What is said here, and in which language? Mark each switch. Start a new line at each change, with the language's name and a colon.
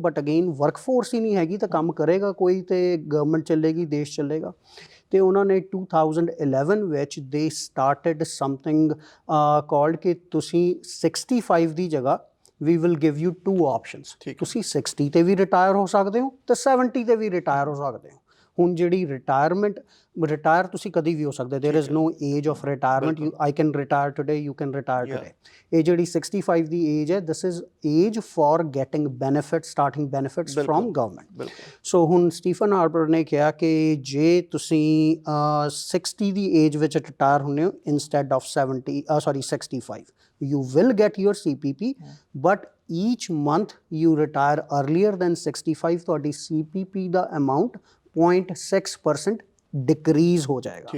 Punjabi: But again workforce ਹੀ ਨਹੀਂ ਹੈਗੀ ਤਾਂ ਕੰਮ ਕਰੇਗਾ ਕੋਈ, ਤੇ ਗਵਰਨਮੈਂਟ ਚੱਲੇਗੀ, ਦੇਸ਼ ਚੱਲੇਗਾ। ਤੇ ਉਹਨਾਂ ਨੇ 2011 ਵਿੱਚ
English: they started something called
Punjabi: ਕਿ ਤੁਸੀਂ 65 ਦੀ ਜਗ੍ਹਾ
English: we will give you 2 options।
Punjabi: ਤੁਸੀਂ 60 ਤੇ ਵੀ ਰਿਟਾਇਰ ਹੋ ਸਕਦੇ ਹੋ ਤੇ 70 ਤੇ ਵੀ ਰਿਟਾਇਰ ਹੋ ਸਕਦੇ ਹੋ। ਹੁਣ ਜਿਹੜੀ ਰਿਟਾਇਰ ਤੁਸੀਂ ਕਦੀ ਵੀ ਹੋ ਸਕਦੇ,
English: there is no age of retirement, I can retire today, you can retire today।
Punjabi: ਇਹ ਜਿਹੜੀ 65 ਦੀ ਏਜ ਹੈ,
English: this is age for getting benefits, starting benefits from government।
Punjabi: ਸੋ ਹੁਣ ਸਟੀਫਨ ਹਾਰਪਰ ਨੇ ਕਿਹਾ ਕਿ ਜੇ ਤੁਸੀਂ 60 ਦੀ ਏਜ ਵਿੱਚ ਰਿਟਾਇਰ ਹੁੰਦੇ ਹੋ
English: instead of 65, you will get your CPP, but each month you retire earlier than 65,
Punjabi: ਤੁਹਾਡੀ CPP ਦਾ amount 0.6% ਡਿਕਰੀਜ਼ ਹੋ ਜਾਏਗਾ।